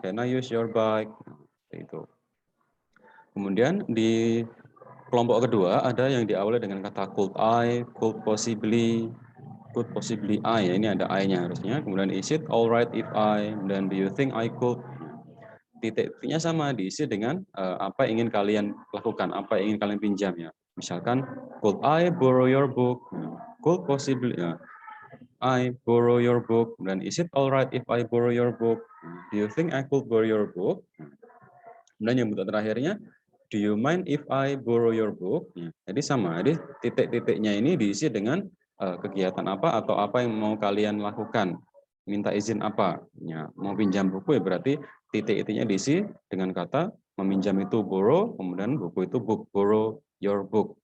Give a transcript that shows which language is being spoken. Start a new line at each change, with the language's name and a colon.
English: Can I use your bike?
Indonesian: Nah, itu. Kemudian di kelompok kedua ada yang diawali dengan kata could I, could possibly I. Ya, ini ada I-nya harusnya. Kemudian
English: is it alright if I?
Indonesian: Dan
English: do you think I could?
Indonesian: Titik-titiknya sama diisi dengan apa yang ingin kalian lakukan, apa yang ingin kalian pinjam ya.
English: Misalkan could I borrow your book? Could possibly I borrow your book? Dan is it alright if I borrow your book? Do you think I could borrow your book? Dan yang bentuk terakhirnya, do you mind if I borrow your book?
Indonesian: Ya, jadi sama, jadi titik-titiknya ini diisi dengan kegiatan apa atau apa yang mau kalian lakukan. Minta izin apa? Ya, mau pinjam buku ya berarti titik-titiknya diisi dengan kata meminjam itu borrow, kemudian buku itu book,
English: borrow your book.